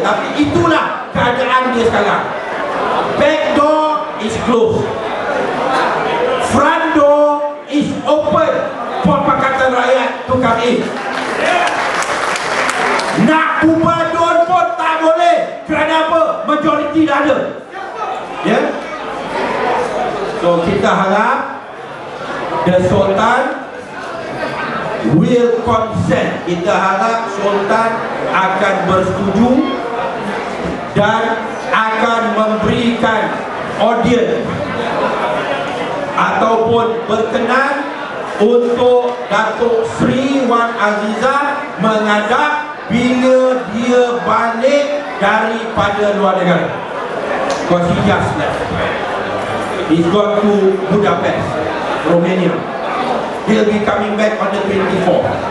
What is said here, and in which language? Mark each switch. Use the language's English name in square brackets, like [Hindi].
[Malay] Tapi itulah keadaan dia sekarang. [English] Back door is closed, front door is open for Pakatan Rakyat to come in. [Malay] Nak bubar dun pun tak boleh. Kerana apa? Majoriti dah ada. Ya. [English] So [Malay] kita harap [English] the Sultan will consent. [Malay] Kita harap Sultan akan bersetuju dan akan memberikan audience ataupun berkenan untuk Datuk Seri Wan Azizah menghadap bila dia balik daripada luar negara. [English] Because he just left. He's gone to Budapest, Romania. He'll be coming back on the 24th.